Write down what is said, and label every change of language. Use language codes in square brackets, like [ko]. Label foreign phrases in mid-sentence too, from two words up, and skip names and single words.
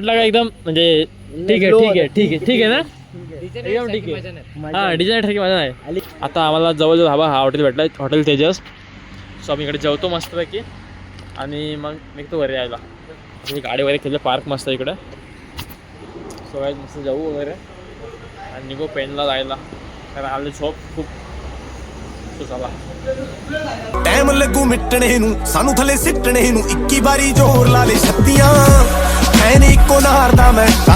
[mr] का एकदम म्हणजे ठीक आहे ना एकदम ठीक आहे हां डिझाईन ठरकी मजा नाही आता आम्हाला जवळजवळ हा हॉटेल भेटला हॉटेल तेजस सो आम्ही इकडे जेवतो मस्तपैकी आणि मग निघतो घरी यायला गाडी वगैरे केलं पार्क मस्त इकडे सो काय मस्त जाऊ वगैरे आणि निघू पेनला जायला कारण आले झोप खूप चला [pa] ਟਾਈਮ ਲੱਗੂ ਮਿਟਣੇ ਨੂੰ ਸਾਨੂੰ ਥੱਲੇ ਸਿੱਟਣੇ ਨੂੰ 21 ਵਾਰੀ ਜ਼ੋਰ ਲਾ ਲੈ ਛੱਤੀਆਂ ਐ ਨੀ ਇੱਕੋ ਨਾਰ ਦਾ ਮੈਂ